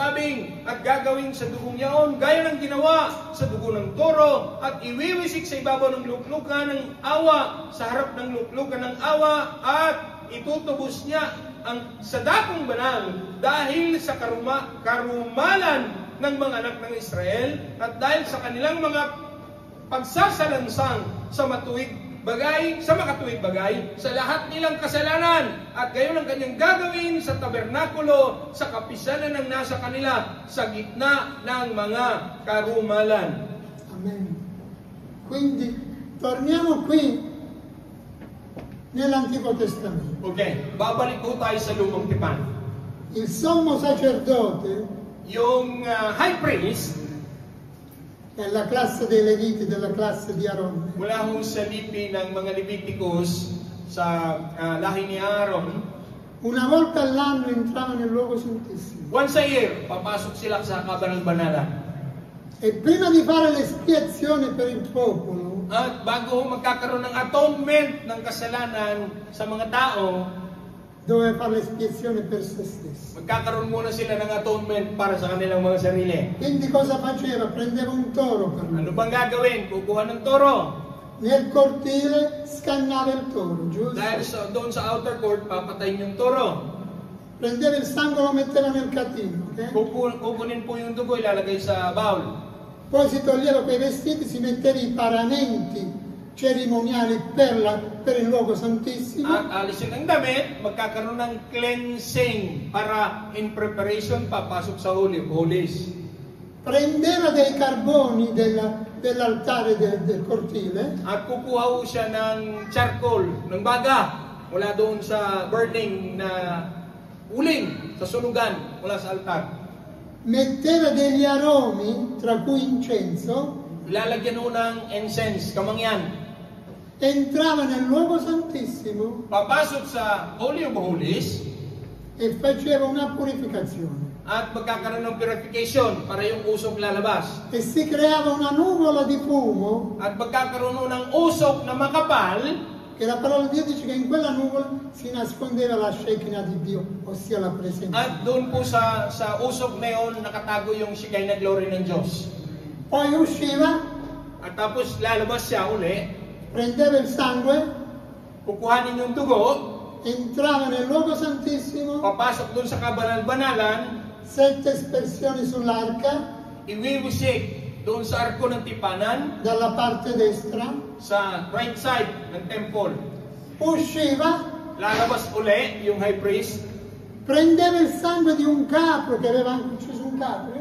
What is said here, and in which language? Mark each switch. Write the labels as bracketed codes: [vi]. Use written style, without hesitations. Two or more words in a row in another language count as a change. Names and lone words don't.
[tl] tabing at gagawin sa dugong yaon gaya ng ginawa sa dugo ng toro at iwiwisik sa ibabaw ng luklukan ng awa sa harap ng luklukan ng awa at itutubos niya sa dakong banal dahil sa karumalan ng mga anak ng Israel at dahil sa kanilang mga pagsasalansang sa makatuwid bagay sa lahat nilang kasalanan at gayon ang kanyang gagawin sa tabernakulo sa kapisanan ng nasa kanila sa gitna ng mga karumalan. Amen. [it] Quindi torniamo qui nell'Antico Testamento. [tl] Okay, babalik po tayo sa Lumang Tipan. [it] Il sommo sacerdote, [tl] yung [en] high priest, [it] è la classe dei Leviti, della classe di Aaron. [tl] Mula hong sa lipi ng mga Leviticus sa lahi ni Aaron, [it] una volta all'anno entrava nel luogo santissimo. [en] Once a year, [tl] papasok sila sa kabanal-banalan. [it] E prima di fare l'espiazione per il popolo, [tl] at bago magkakaroon ng atonement ng kasalanan sa mga tao, [it] doveva fare l'espiazione per se stesso. [tl] Magkakaroon muna sila ng atonement para sa kanilang mga sarili. [it] Quindi cosa faceva? Prendeva un toro per lui. [tl] Ano bang gagawin? Kukuha ng toro. [it] Nel cortile scannava il toro, giusto? [tl] Dahil doon sa [en] outer court, [tl] papatayin yung toro. [it] Prendeva il sangue, lo metteva nel catino, okay? [tl] Kukunin po yung dugo, ilalagay sa bowl. [it] Poi si toglieva quei vestiti, si metteva i paramenti cerimoniali per il luogo santissimo. [tl] At alisin ang damit, magkakaroon ng cleansing para [en] in preparation [tl] papasok sa [en] Holy of Holies. [it] Prendeva dei carboni dell'altare del cortile. [tl] At kukuha ho siya ng charcoal, ng baga, mula doon sa burning na uling, sa sunugan, mula sa altar. [it] Metteva degli aromi, tra cui incenso. [tl] ilalagyan mo ng incense, kamangyan. [it] entrava nel luogo santissimo [tl] Papasok sa [en] Holy of Holies [it] e faceva una purificazione. [tl] at magkakaroon ng purification para yung usok lalabas. [it] E si creava una nuvola di fumo, [tl] At magkakaroon ng usok na makapal, [it] che la parola di Dio dice che in quella nuvola si nascondeva la Shekinah di Dio, ossia la presenza. [tl] at doon po sa usok na yun nakatago yung [en] Shekinah glory [tl] ng Diyos. [it] Poi usciva, [tl] At tapos lalabas siya uli, [it] prendeva il sangue, [tl] kukuhanin yung dugo, [it] entrava nel luogo santissimo, [tl] papasok doon sa kabanal-banalan, [it] 7 espressioni sull'arca, [tl] iwiwisik doon sa arko ng tipanan, [it] dalla parte destra, [tl] sa [en] right side [tl] ng temple. [it] usciva, [tl] Lalabas uli yung [en] high priest [it] prendeva il sangue di un capro che aveva anche ucciso un capro,